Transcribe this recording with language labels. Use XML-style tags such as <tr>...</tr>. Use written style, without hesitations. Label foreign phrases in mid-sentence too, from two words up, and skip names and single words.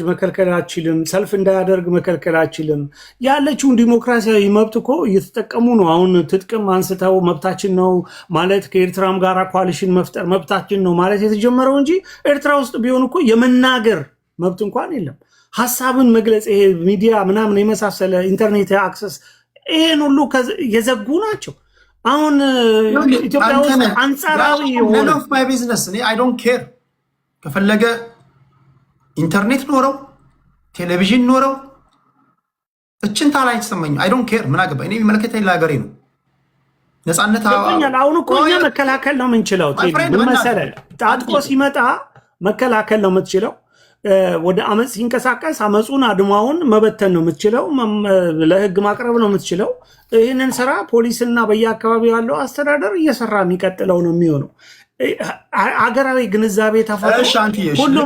<am>መከልከል አትችልም። ሰልፍ እንዳያደርግ መከልከል አትችልም። ያለችውን ዲሞክራሲያዊ መብት እኮ እየተጠቀሙ ነው። አሁን ትጥቅም አንስተው መብታችን ነው ማለት ከኤርትራም ጋር ኮalition መፍጠር መብታችን ነው ማለት የተጀመረው እንጂ ኤርትራ ውስጥ ቢሆን እኮ የመናገር መብት እንኳን የለም። ሀሳብን መግለጽ ይሄ ሚዲያ ምናምን የመሳሰለ ኢንተርኔት አክሰስ ይሄን ሁሉ የዘጉ ናቸው። አሁን ኢትዮጵያ ውስጥ አንጻራዊ</am> <en>none of my business I don't care።</en> <am>ከፈለገ ኢንተርኔት ኖረው ቴሌቪዥን ኖረው እችን ታላይ ተሰማኝ</am> <en>I don't care።</en> <am>ምን አገባኝ? እኔ የሚመለከተኝ ለሀገሬ ነው። ነፃነት አሁን እኮ እኛ መከላከል ነው የምንችለው። ምን መሰለህ ታጥቆ ሲመጣ መከላከል ነው የምትችለው። ወደ አመፅ ሲንቀሳቀስ አመፁን አድማውን መበተን ነው የምትችለው። ለህግ ማቅረብ ነው የምትችለው። ይህንን ስራ ፖሊስና በየአካባቢው ያለው አስተዳደር እየሰራ የሚቀጥለው ነው የሚሆነው። አገራዊ ግንዛቤ ተፈጥሮ ሁሉም</am>